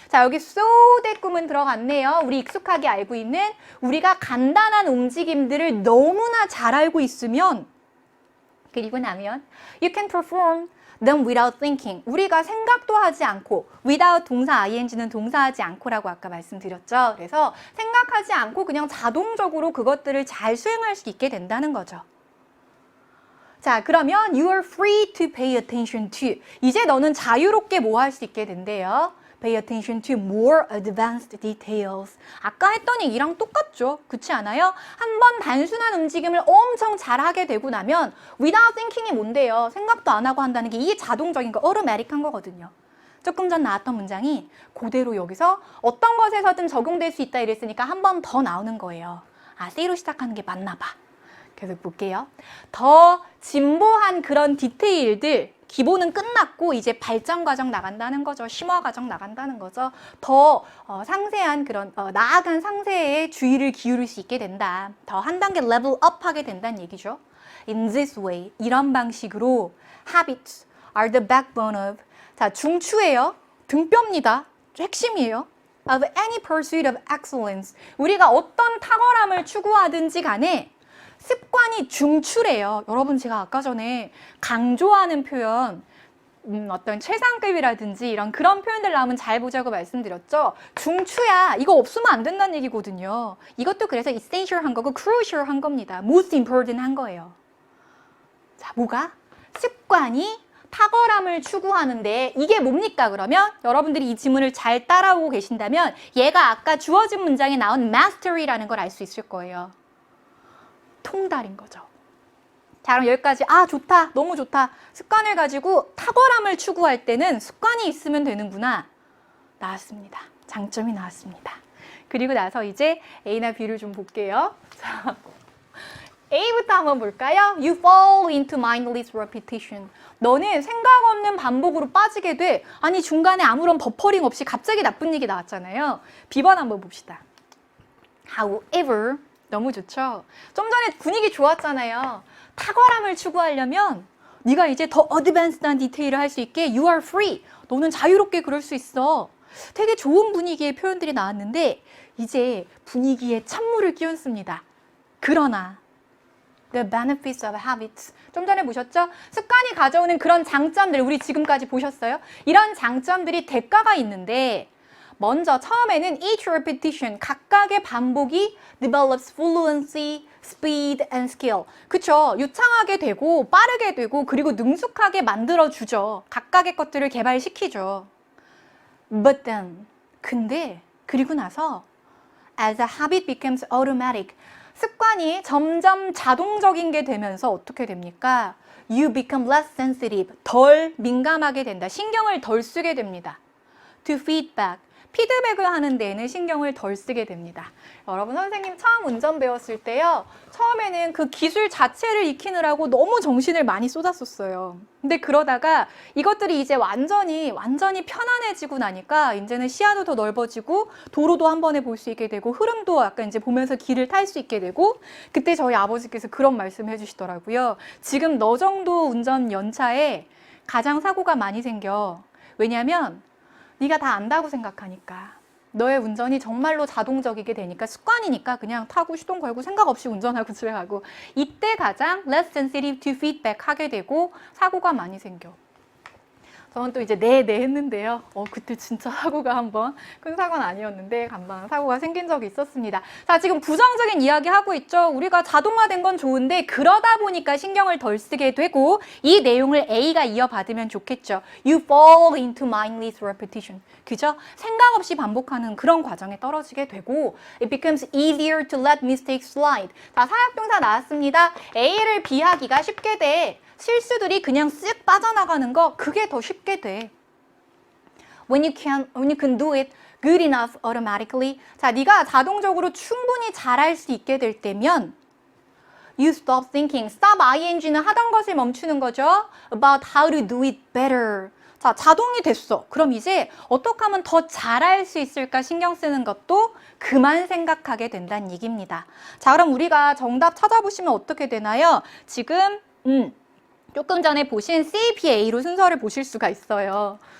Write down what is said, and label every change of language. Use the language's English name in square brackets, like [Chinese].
[Korean] 자, 여기 so that 구문 들어갔네요. 우리 익숙하게 알고 있는 우리가 간단한 움직임들을 너무나 잘 알고 있으면 그리고 나면 [English] you can perform them without thinking. [Korean] 우리가 생각도 하지 않고 without 동사 ing는 동사하지 않고라고 아까 말씀드렸죠. 그래서 생각하지 않고 그냥 자동적으로 그것들을 잘 수행할 수 있게 된다는 거죠. 자, 그러면 [English] you are free to pay attention to. [Korean] 이제 너는 자유롭게 뭐 할 수 있게 된대요. [English] Pay attention to more advanced details. [Korean] 아까 했던 얘기랑 똑같죠. 그렇지 않아요? 한번 단순한 움직임을 엄청 잘하게 되고 나면 [English] without thinking [Korean] 이 뭔데요? 생각도 안 하고 한다는 게 이게 자동적인 거, automatic한 거거든요. 조금 전 나왔던 문장이 그대로 여기서 어떤 것에서든 적용될 수 있다 이랬으니까 한 번 더 나오는 거예요. 아, C로 시작하는 게 맞나 봐. 계속 볼게요. 더 진보한 그런 디테일들, 기본은 끝났고 이제 발전 과정 나간다는 거죠. 심화 과정 나간다는 거죠. 더 상세한 그런 나아간 상세에 주의를 기울일 수 있게 된다. 더 한 단계 레벨 업 하게 된다는 얘기죠. [English] In this way, [Korean] 이런 방식으로 [English] habits are the backbone of. [Korean] 자, 중추예요. 등뼈입니다. 핵심이에요. [English] Of any pursuit of excellence. [Korean] 우리가 어떤 탁월함을 추구하든지 간에 습관이 중추래요. 여러분 제가 아까 전에 강조하는 표현 어떤 최상급이라든지 이런 그런 표현들 나오면 잘 보자고 말씀드렸죠. 중추야. 이거 없으면 안 된다는 얘기거든요. 이것도 그래서 essential 한 거고 crucial 한 겁니다. most important 한 거예요. 자, 뭐가? 습관이 탁월함을 추구하는데 이게 뭡니까 그러면? 여러분들이 이 지문을 잘 따라오고 계신다면 얘가 아까 주어진 문장에 나온 mastery라는 걸 알 수 있을 거예요. 통달인 거죠. 자, 그럼 여기까지 좋다, 너무 좋다. 습관을 가지고 탁월함을 추구할 때는 습관이 있으면 되는구나. 나왔습니다. 장점이 나왔습니다. 그리고 나서 이제 A나 B를 좀 볼게요. 자, A부터 한번 볼까요? [English] You fall into mindless repetition. [Korean] 너는 생각 없는 반복으로 빠지게 돼. 아니, 중간에 아무런 버퍼링 없이 갑자기 나쁜 얘기 나왔잖아요. B번 한번 봅시다. However, 너무 좋죠? 좀 전에 분위기 좋았잖아요. 탁월함을 추구하려면 네가 이제 더 어드밴스드한 디테일을 할 수 있게 [English] You are free. [Korean] 너는 자유롭게 그럴 수 있어. 되게 좋은 분위기의 표현들이 나왔는데 이제 분위기에 찬물을 끼얹습니다. 그러나 [English] The benefits of habits. [Korean] 좀 전에 보셨죠? 습관이 가져오는 그런 장점들 우리 지금까지 보셨어요? 이런 장점들이 대가가 있는데 먼저 처음에는 [English] each repetition, [Korean] 각각의 반복이 [English] develops fluency, speed and skill. [Korean] 그쵸? 유창하게 되고 빠르게 되고 그리고 능숙하게 만들어주죠. 각각의 것들을 개발시키죠. [English] But then, [Korean] 근데 그리고 나서 [English] as a habit becomes automatic, [Korean] 습관이 점점 자동적인 게 되면서 어떻게 됩니까? [English] You become less sensitive, [Korean] 덜 민감하게 된다. 신경을 덜 쓰게 됩니다. [English] To feedback, [Korean] 피드백을 하는 데에는 신경을 덜 쓰게 됩니다. 여러분 선생님 처음 운전 배웠을 때요. 처음에는 그 기술 자체를 익히느라고 너무 정신을 많이 쏟았었어요. 근데 그러다가 이것들이 이제 완전히 편안해지고 나니까 이제는 시야도 더 넓어지고 도로도 한 번에 볼 수 있게 되고 흐름도 약간 이제 보면서 길을 탈 수 있게 되고 그때 저희 아버지께서 그런 말씀 해주시더라고요. 지금 너 정도 운전 연차에 가장 사고가 많이 생겨. 왜냐면 네가 다 안다고 생각하니까 너의 운전이 정말로 자동적이게 되니까 습관이니까 그냥 타고 시동 걸고 생각 없이 운전하고 집에 가고 이때 가장 [English] less sensitive to feedback [Korean] 하게 되고 사고가 많이 생겨. 저는 또 이제 네 했는데요. 그때 진짜 사고가 한번 큰 사고는 아니었는데 간단 사고가 생긴 적이 있었습니다. 자, 지금 부정적인 이야기 하고 있죠. 우리가 자동화된 건 좋은데 그러다 보니까 신경을 덜 쓰게 되고 이 내용을 A가 이어받으면 좋겠죠. [English] You fall into mindless repetition. [Korean] 그죠? 생각 없이 반복하는 그런 과정에 떨어지게 되고 [English] It becomes easier to let mistakes slide. [Korean] 자, 사역동사 나왔습니다. A를 B하기가 쉽게 돼. 실수들이 그냥 쓱 빠져나가는 거 그게 더 쉽게 돼. [English] When you can do it good enough automatically. [Korean] 자, 네가 자동적으로 충분히 잘할 수 있게 될 때면 [English] You stop thinking. [Korean] Stop ing는 하던 것을 멈추는 거죠. [English] About how to do it better. [Korean] 자, 자동이 됐어. 그럼 이제 어떻게 하면 더 잘할 수 있을까 신경 쓰는 것도 그만 생각하게 된다는 얘기입니다. 자, 그럼 우리가 정답 찾아보시면 어떻게 되나요? 지금 조금 전에 보신 CBA로 순서를 보실 수가 있어요.